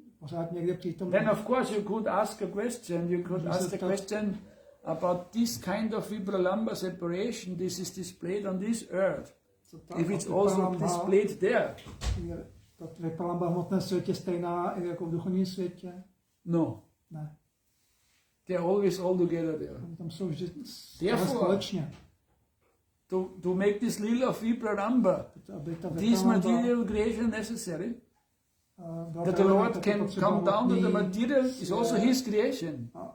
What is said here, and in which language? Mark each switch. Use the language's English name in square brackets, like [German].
[English] Then of course you could ask a question. You could ask the question about this kind of Vipralamba separation. This is displayed on this earth. If it's also displayed there. [Czech] Vipralamba v hmotném světě stejná i jako v duchovním světě? [English] No. [Czech] Ne. [English] They're always all together there. [Czech] Tam jsou vždy společně. [English] To make this Leela of Vipralamba, this material creation necessary, that the Lord can come down to the material is also His creation.